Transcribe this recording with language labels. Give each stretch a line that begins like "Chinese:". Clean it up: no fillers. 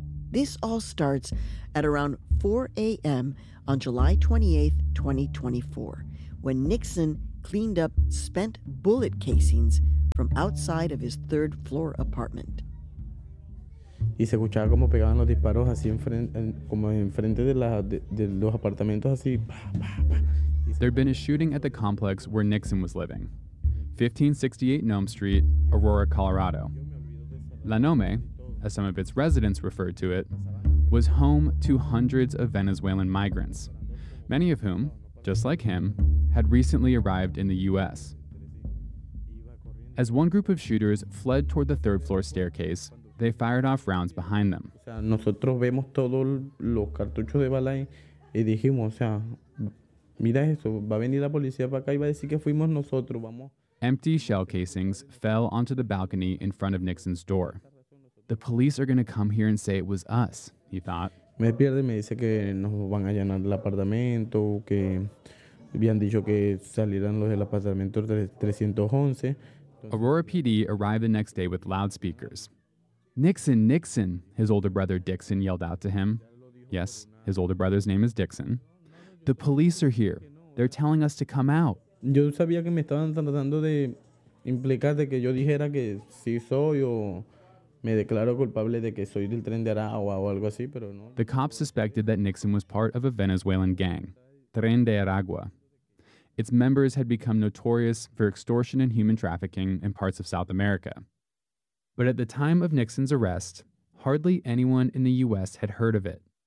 English: This all starts at around 4 a.m. on July 28, 2024, when Nixon cleaned up spent bullet casings from outside of his third floor apartment.
Spanish: Y se escuchaba como pegaban los disparos así enfrente de los apartamentos así.
English: There'd been a shooting at the complex where Nixon was living, 1568 Nome Street, Aurora, Colorado. La Nome, as some of its residents referred to it, was home to hundreds of Venezuelan migrants, many of whom, just like him, had recently arrived in the U.S. As one group of shooters fled toward the third floor staircase, they fired off rounds behind them.
Spanish: Nosotros vemos todos los cartuchos de bala y dijimos, o sea, mira eso, va a venir la policía para acá y va a decir que fuimos nosotros, vamos.
English: Empty shell casings fell onto the balcony in front of Nixon's door. The police are going to come here and say it was us, he thought.
Spanish: Me pierde, me dice que nos van a llenar el apartamento, que habían dicho que salieran los del apartamento 311.
English: Aurora PD arrived the next day with loudspeakers. Nixon, Nixon, his older brother Dixon yelled out to him. Yes, his older brother's name is Dixon. The police are here. They're telling us to come out.
Spanish: Yo sabía que me estaban tratando de implicar de que yo dijera que sí soy o me declaro culpable de que soy del Tren de Aragua o algo así, pero no.
English: The cops suspected that Nixon was part of a Venezuelan gang, Tren de Aragua. Its members had become notorious for extortion and human trafficking in parts of South America. But at the time of Nixon's arrest, hardly anyone in the U.S. had heard of it.